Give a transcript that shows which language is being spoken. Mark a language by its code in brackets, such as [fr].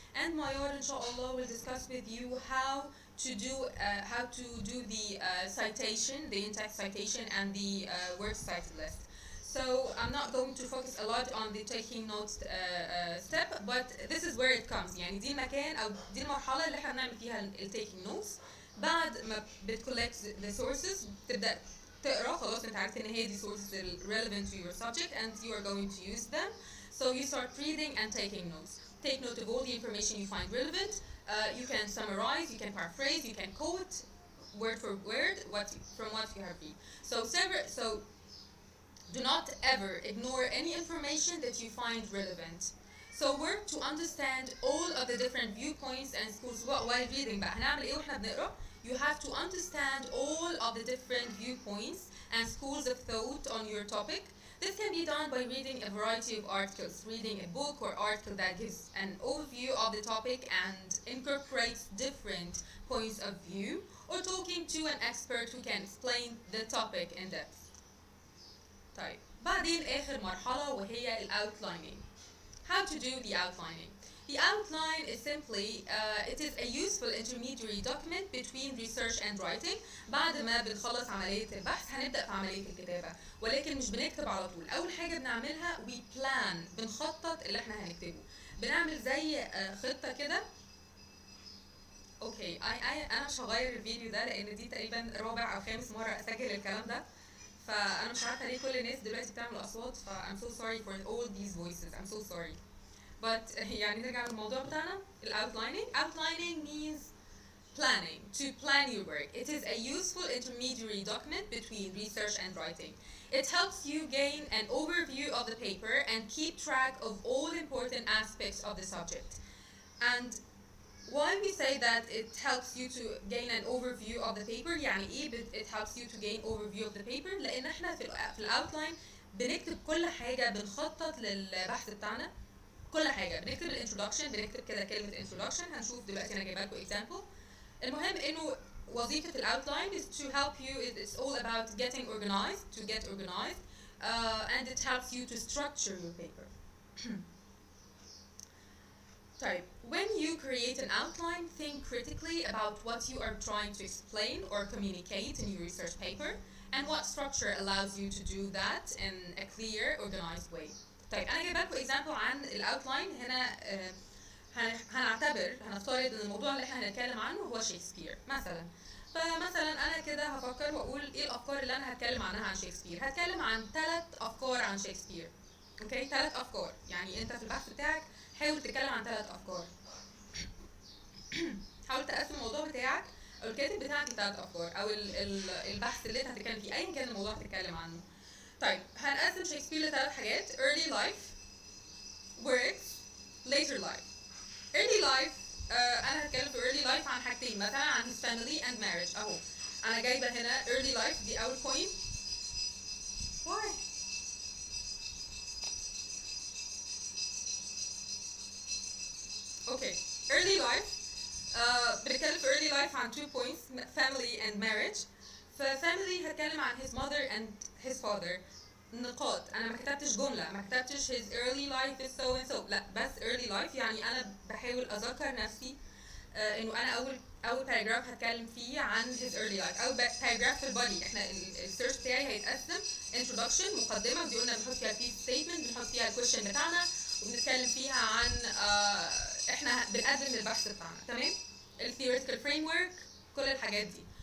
[en] And Mayar inshallah will discuss with you how to do the citation, the in-text citation and the word cited list. So I'm not going to focus a lot on the taking notes step, but this is where it comes. [ar] يعني دي المكان أو دي المرحلة اللي احنا بنعمل فيها [en] taking notes. [ar] بعد ما بت [en] collect the sources [ar] تبدأ تقرا خلاص انت عارف ان هي دي [en] sources relevant to your subject and you are going to use them. So you start reading and taking notes. Take note of all the information you find relevant. You can summarize, you can paraphrase, you can quote word for word from what you have read. So do not ever ignore any information that you find relevant. So work to understand all of the different viewpoints and schools while reading. [ar] بقى هنعمل ايه واحنا بنقرا؟ [en] You have to understand all of the different viewpoints and schools of thought on your topic. This can be done by reading a variety of articles, reading a book or article that gives an overview of the topic and incorporates different points of view, or talking to an expert who can explain the topic in depth. [ar] طيب بعدين آخر مرحلة وهي outlining. [en] How to do the outlining? The outline is simply it is a useful intermediary document between research and writing. [ar] بعد ما بنخلص عملية البحث هنبدأ في عملية الكتابة، ولكن مش بنكتب على طول. أول حاجة بنعملها [en] we plan، [ar] بنخطط اللي احنا هنكتبه. بنعمل زي خطة كده. اوكي أنا مش هغير الفيديو ده لأن دي تقريبا رابع أو خامس مرة أسجل الكلام ده. فأنا مش عارفة ليه كل الناس دلوقتي بتعمل أصوات. [en] I'm so sorry for all these voices. I'm so sorry. [ar] But يعني نرجع للموضوع بتاعنا outlining. [en] Outlining means planning, to plan your work. It is a useful intermediary document between research and writing. It helps you gain an overview of the paper and keep track of all important aspects of the subject. And why we say that it helps you to gain an overview of the paper [ar] يعني ايه [en] it helps you to gain overview of the paper [ar] لأن احنا في الاوتلاين بنكتب كل حاجة، بنخطط للبحث بتاعنا كل حاجة. بنكتب الانترودكشن، بنكتب كده كلمة introduction، هنشوف دلوقتي أنا جايبة لكم example. المهم إنه وظيفة الأوتلاين [en] is to help you. It's all about getting organized, to get organized, and it helps you to structure your paper. طيب, when you create an outline, think critically about what you are trying to explain or communicate in your research paper, and what structure allows you to do that in a clear, organized way. [ar] طيب انا جايبه لكم اكزامبل عن الاوتلاين هنا. هنفترض ان الموضوع اللي احنا هنتكلم عنه هو شكسبير مثلا. فمثلا انا كده هفكر واقول ايه الافكار اللي انا هتكلم عنها عن شكسبير. هتكلم عن 3 افكار عن شكسبير. اوكي 3 افكار، يعني انت في البحث بتاعك حاول تتكلم عن 3 افكار. حاول تقسم الموضوع بتاعك او الكاتب بتاعك ل3 افكار او البحث اللي انت هتتكلم فيه ايا كان الموضوع هتتكلم عنه. طيب هنقسم شكسبير ل3 حاجات: [en] early life, works, later life. early life [ar] انا هتكلم في [en] early life [ar] عن حاجتين، مثلا عن [en] his family and marriage. [ar] اهو انا جايبه هنا early life دي اول point. [en] why okay early life [ar] بنتكلم في [en] early life عن 2 points: family and marriage. فfamily [ar] هتكلم عن [en] his mother and his father. [ar] نقاط، انا ما كتبتش جمله، ما كتبتش [en] his early life is so and so، [ar] لا بس early life يعني انا بحاول اذكر نفسي انه انا اول باراجراف هتكلم فيه عن his early life. اول باراجراف في البادي، احنا السيرش بتاعي هيتقسم introduction مقدمه، ودي قلنا بنحط فيها piece statement، بنحط فيها الكويشن بتاعنا وبنتكلم فيها عن احنا بنقدم البحث بتاعنا. تمام؟ الثيوريتيكال فريم ورك، كل الحاجات دي.